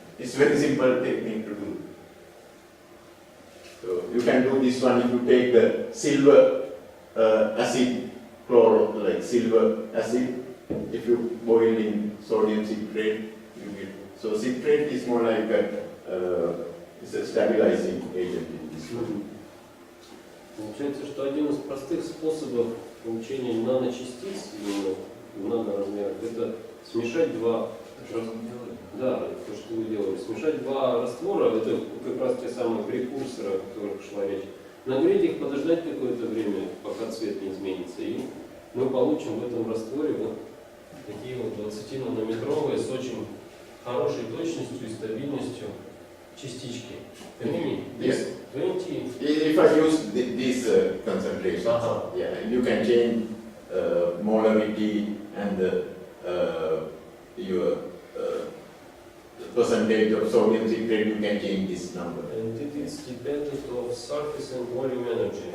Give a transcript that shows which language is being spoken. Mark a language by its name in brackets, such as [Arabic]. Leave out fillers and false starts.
[English] It's very simple technique to do. So you can do this one if you take the silver acid, like silver acid. If you boil in sodium citrate, you get. So citrate is more like it's a stabilizing agent in this one. [Russian] Получается, что один из простых способов получения наночастиц, именно в наноразмерах, это смешать два. Да, то, что вы делали. Смешать два раствора, это как раз те самые прекурсоры, о которых шла речь. Нагреть их, подождать какое-то время, пока цвет не изменится, и мы получим в этом растворе вот такие вот 20-нанометровые с очень хорошей точностью и стабильностью частички. [English] Yes. 20. If I use these concentrations, yeah, you can change molarity and your percentage of sodium citrate, you can change this number. And it is dependent of surface and volume energy.